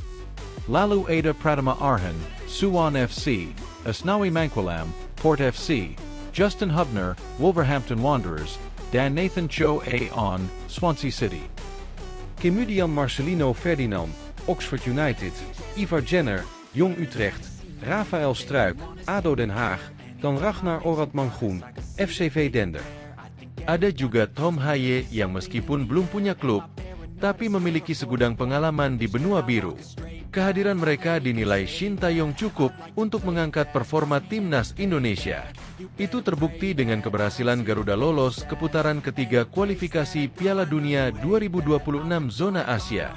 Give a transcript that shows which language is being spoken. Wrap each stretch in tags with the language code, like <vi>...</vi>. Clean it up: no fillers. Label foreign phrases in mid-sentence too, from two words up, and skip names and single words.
<id>Lalu ada Pratama Arhan, Suwon FC, Asnawi Mangkulam, Port FC, Justin Hubner, Wolverhampton Wanderers, dan Nathan Cho on Swansea City. Kemudian Marcelino Ferdinand, Oxford United, Ivar Jenner, Jong Utrecht, Rafael Struik, ADO Den Haag, dan Ragnar Oratmann-Groen, FCV Dender. Ada juga Tom Haye yang meskipun belum punya klub, tapi memiliki segudang pengalaman di benua biru. Kehadiran mereka dinilai Shin Tae-yong cukup untuk mengangkat performa timnas Indonesia. Itu terbukti dengan keberhasilan Garuda lolos ke putaran ketiga kualifikasi Piala Dunia 2026 zona Asia.</id>